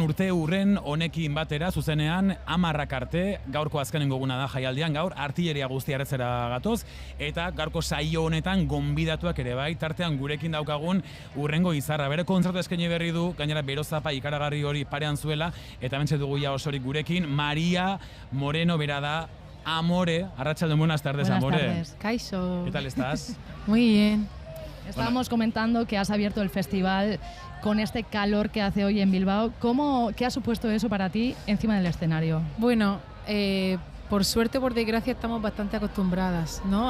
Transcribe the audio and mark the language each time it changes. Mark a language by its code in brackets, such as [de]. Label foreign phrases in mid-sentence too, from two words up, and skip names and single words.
[eu] urte urren honekin batera, zuzenean 10 arte, gaurko azkenengo eguna da jaialdian, gaur artilleria guztia erretzera gatoz, eta gaurko saio honetan gonbidatuak ere bai, tartean gurekin daukagun urrengo izarra. Bere kontzertu eskaini berri du, gainera berozapa ikaragarri hori parean zuela, eta mentxe dugu ja osorik gurekin, Maria Moreno bera da, Amore. Arratsaldeon, [es] buenas tardes, Amore. Buenas tardes. Kaixo. ¿Qué tal estás? Muy bien. Estábamos comentando que has abierto el festival con este calor que hace hoy en Bilbao. ¿Qué ha supuesto eso para ti encima del escenario? Bueno, por suerte o por desgracia estamos bastante acostumbradas, ¿no?